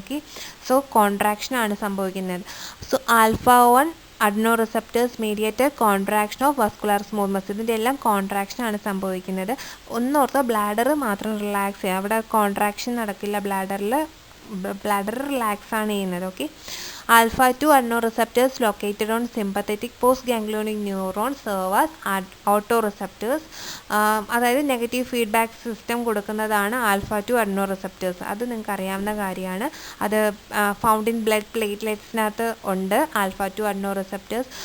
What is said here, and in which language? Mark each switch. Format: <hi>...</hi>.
<en>okay, so</en> <ml>കോൺട്രാക്ഷനാണ് സംഭവിക്കുന്നത്.</ml> <en>So alpha 1 adrenoceptors mediate contraction of vascular smooth muscle.</en> <ml>ഇതിൻ്റെ എല്ലാം കോൺട്രാക്ഷനാണ് സംഭവിക്കുന്നത്. ഒന്നോർത്തോ, ബ്ലാഡർ മാത്രം റിലാക്സ് ചെയ്യുക, അവിടെ കോൺട്രാക്ഷൻ നടക്കില്ല. ബ്ലാഡർ റിലാക്സ് ആണ് ചെയ്യുന്നത്.</ml> <en>Okay, alpha 2 adrenoceptors located on sympathetic postganglionic neurons serve as autoreceptors.</en> <ml>അതായത് നെഗറ്റീവ് ഫീഡ്ബാക്ക് സിസ്റ്റം കൊടുക്കുന്നതാണ് ആൽഫ 2 adrenoceptors. അത് നിങ്ങൾക്ക് അറിയാവുന്ന കാര്യമാണ്. അത് ഫൗണ്ട് ഇൻ ബ്ലഡ് പ്ലേറ്റ്ലെറ്റ്സിനകത്ത് ഉണ്ട് ആൽഫ 2 adrenoceptors.</ml>